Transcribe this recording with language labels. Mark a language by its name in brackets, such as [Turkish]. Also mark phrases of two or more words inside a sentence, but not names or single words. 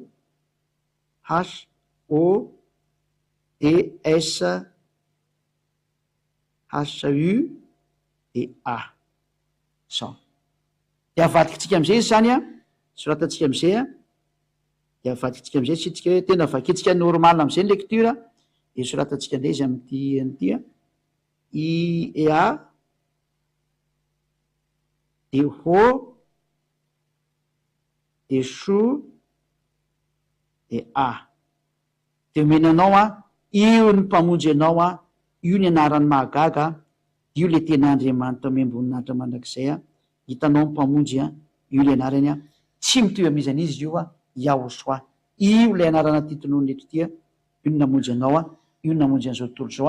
[Malagasy] H, O, D, S, H, U, de A. Zao. De avadikitsika am'izay izy zany a, soratantsika am'izay a, de avadikitsika am'izay sitsika hoe tena vakitsika normal am'izay ny lecture, de soratantsika indray izy am'ty a. I, A, de O, de chou, de A. De menanao a, io ny mpamonjy anao a, io ny anaran'ny mahagaga, io le tena Andriamanitra miamboninahitra mandrakizay a, hitanao ny mpamonjy a, io le anarany a, tsy mitovy am'izany izy io a, Yahoshua. Io le anarana titinoany eto ty a, io ny namonjy anao a, io ny namonjy an'izao tontolo zao a.